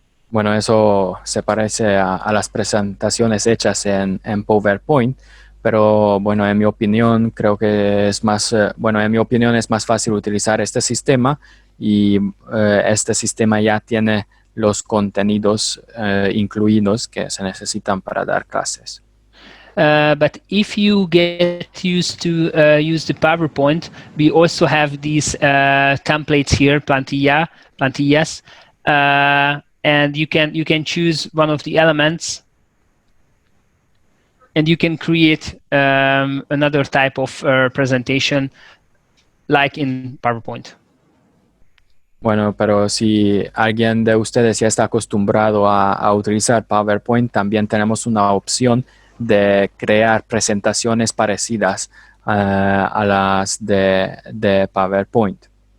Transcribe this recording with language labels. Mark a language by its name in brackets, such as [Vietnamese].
[Spanish] Bueno, eso se parece a las presentaciones hechas en PowerPoint, pero bueno, en mi opinión creo que es más fácil utilizar este sistema, y este sistema ya tiene los contenidos incluidos que se necesitan para dar clases. [English] But if you get used to use the PowerPoint, we also have these templates here, plantillas, and you can choose one of the elements, and you can create another type of presentation like in PowerPoint. [Spanish] Bueno, pero si alguien de ustedes ya está acostumbrado a utilizar PowerPoint, también tenemos una opción de crear presentaciones parecidas a las de PowerPoint.